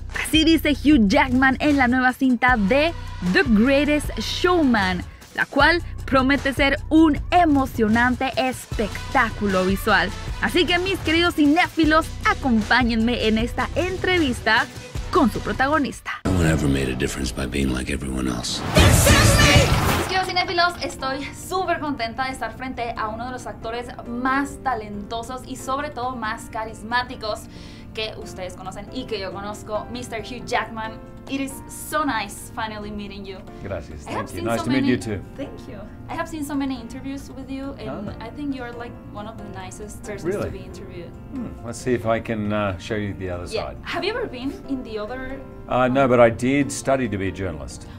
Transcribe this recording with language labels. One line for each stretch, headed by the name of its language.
Spanish: Así dice Hugh Jackman en la nueva cinta de The Greatest Showman, la cual promete ser un emocionante espectáculo visual. Así que mis queridos cinéfilos, acompáñenme en esta entrevista con su protagonista.
English: No one ever made a difference by being like everyone else.
Spanish: Mis queridos cinéfilos, estoy súper contenta de estar frente a uno de los actores más talentosos y sobre todo más carismáticos que ustedes conocen y que yo conozco, Mr. Hugh Jackman.
English: It is so nice finally meeting you. Gracias, thank you. Nice to meet you too. Thank you. I have seen so many interviews with you, and I think you're like one of the nicest persons to be interviewed. Let's see if I can show you the other side. Have you ever been in the other? No, but I did study to be a journalist.